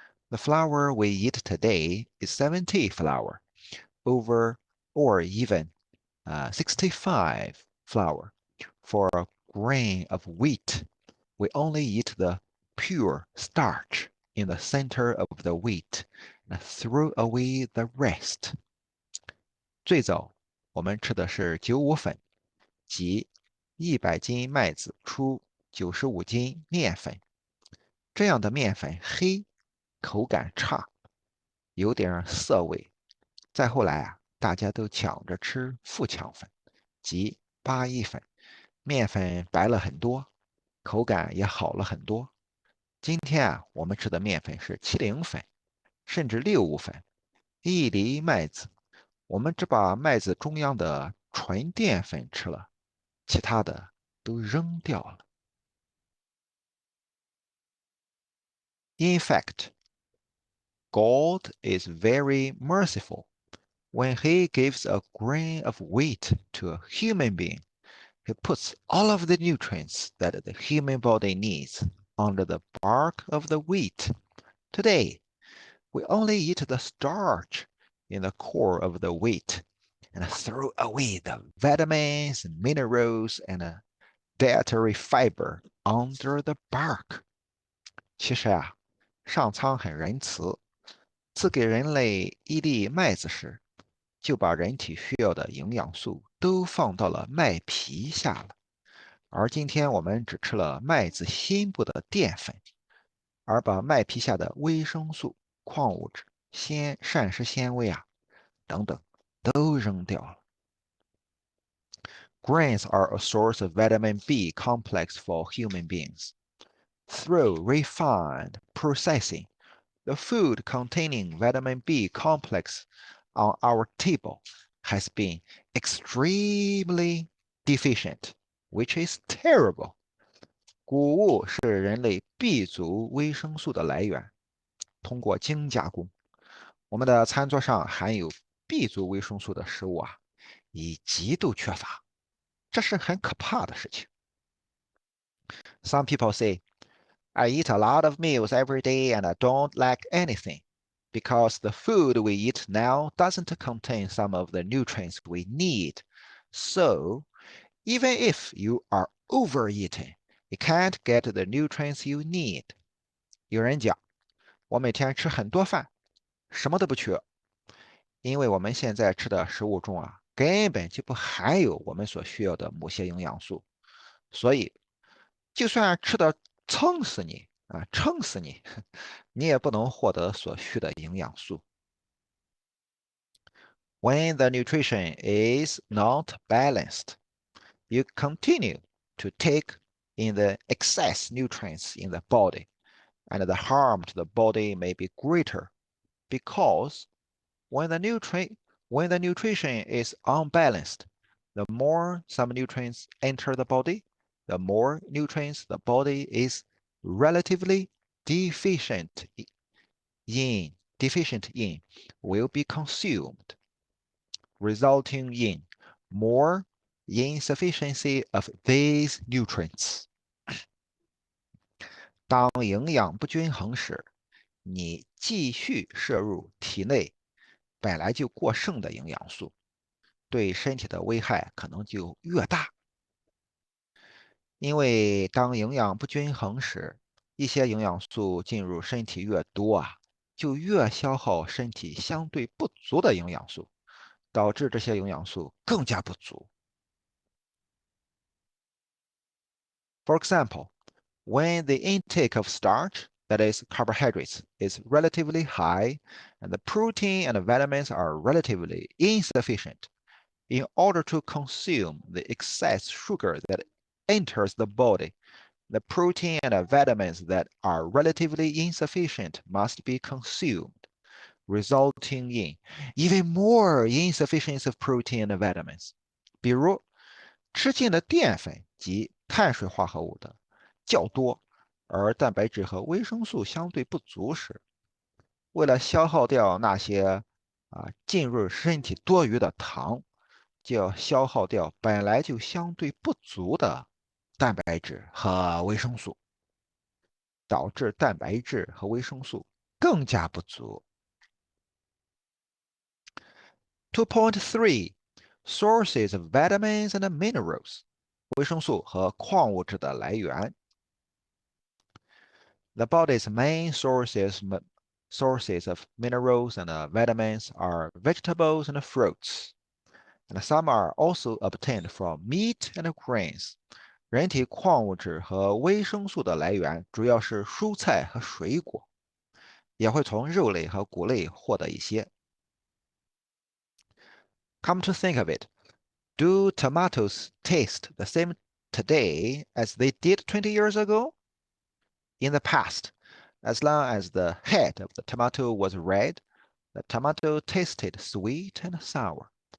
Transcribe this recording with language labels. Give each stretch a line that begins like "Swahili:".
English: The flour we eat today is 70 flour, over or even 65 flour. For a grain of wheat, we only eat the pure starch in the center of the wheat and throw away the rest.
Chinese: 最早我们吃的是95粉，即100斤麦子出95斤面粉。这样的面粉黑，口感差，有点涩味。再后来大家都抢着吃富强粉，即81粉，面粉白了很多，口感也好了很多。今天我们吃的面粉是70粉，甚至65粉，一粒麦子，我们只把麦子中央的纯淀粉吃了，其他的都扔掉了。
English: In fact, God is very merciful. When he gives a grain of wheat to a human being, he puts all of the nutrients that the human body needs under the bark of the wheat. Today, we only eat the starch in the core of the wheat and throw away the vitamins, minerals, and dietary fiber under the bark.
Chinese: 其实上苍很仁慈，赐给人类一粒麦子时，就把人体需要的营养素都放到了麦皮下了。而今天我们只吃了麦子心部的淀粉，而把麦皮下的维生素、矿物质、膳食纤维等等都扔掉了。
English: Grains are a source of vitamin B complex for human beings. Through refined processing, the food containing vitamin B complex on our table has been extremely deficient, which is terrible.
Chinese: 谷物是人类 B 族维生素的来源。通过精加工，我们的餐桌上含有 B 族维生素的食物已极度缺乏，这是很可怕的事情。
English: Some people say, I eat a lot of meals every day and I don't lack anything because the food we eat now doesn't contain some of the nutrients we need. So, even if you are overeating, you can't get the nutrients you need.
Chinese: 有人讲，我每天吃很多饭，什么都不缺，因为我们现在吃的食物中根本就不含有我们所需要的某些营养素，所以就算吃的撑死你啊，撑死你，你也不能获得所需的营养素。
English: When the nutrition is not balanced, you continue to take in the excess nutrients in the body, and the harm to the body may be greater because when the nutrition is unbalanced, the more some nutrients enter the body, the more nutrients the body is relatively deficient deficient in will be consumed, resulting in more insufficiency of these nutrients.
Chinese: 当营养不均衡时，你继续摄入体内本来就过剩的营养素，对身体的危害可能就越大。因为当营养不均衡时，一些营养素进入身体越多啊，就越消耗身体相对不足的营养素，导致这些营养素更加不足。
English: For example, when the intake of starch, that is carbohydrates, is relatively high and the protein and vitamins are relatively insufficient, in order to consume the excess sugar that enters the body, the protein and vitamins that are relatively insufficient must be consumed, resulting in even more insufficiency of protein and vitamins.
Chinese: 比如，吃进的淀粉及碳水化合物的较多，而蛋白质和维生素相对不足时，为了消耗掉那些进入身体多余的糖，就要消耗掉本来就相对不足的蛋白质和维生素，导致蛋白质和维生素更加不足。
English: 2.3 Sources of vitamins and minerals
Chinese: 维生素和矿物质的来源。
English: The body's main sources of minerals and vitamins are vegetables and fruits, and some are also obtained from meat and grains.
Chinese: 人体矿物质和维生素的来源主要是蔬菜和水果，也会从肉类和谷类获得一些。
English: Come to think of it, do tomatoes taste the same today as they did 20 years ago? In the past, as long as the head of the tomato was red, the tomato tasted sweet and sour.